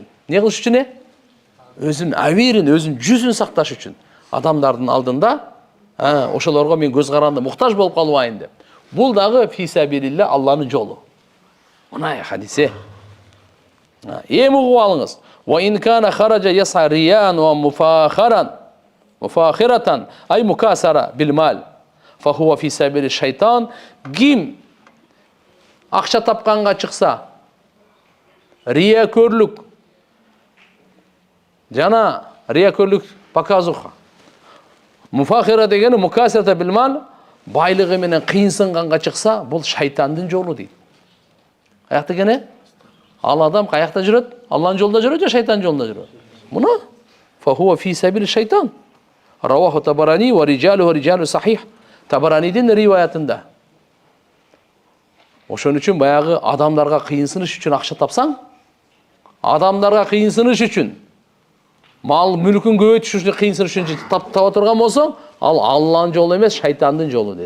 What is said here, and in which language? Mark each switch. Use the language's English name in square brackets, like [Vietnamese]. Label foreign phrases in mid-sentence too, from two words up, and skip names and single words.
[Kyrgyz] Не кылыш үчүн? Өзүнүн абийирин, өзүнүн жүзүн сакташ үчүн. Адамдардын алдында ошолорго мен көз каранды муктаж болуп калбайын деп. Бул дагы фисабилилля Алланын жолу. Мына хадисе. Эми угуп алыңыз. [Arabic] وإن كان خرج يسعى رياء ومفاخرة أي مكاثرة بالمال فهو في سبيل الشيطان. [Kyrgyz] Ким акча тапканга чыкса, риякөрлүк жана риякөрлүк показуха. Муфахира дегени [Arabic] مكاثرة بالمال, [Kyrgyz] байлыгы менен кыйынсынганга чыкса, бул шайтандын жолу дейт. Каякта экен? Ал адам каякта жүрөт? Алланын жолунда жүрөт же шайтандын жолунда жүрөт? [Arabic] Муна فهو في سبيل الشيطان. رواه الطبراني ورجاله صحيح. [Kyrgyz] Табаранидин риваятында. Ошон үчүн баягы адамдарга кыйынсыныш үчүн акча тапсаң, адамдарга кыйынсыныш үчүн, мал мүлкүн көбөйтүш үчүн кыйынсыныш үчүн таба турган болсоң, ал Алланын жолу эмес, шайтандын жолу деди.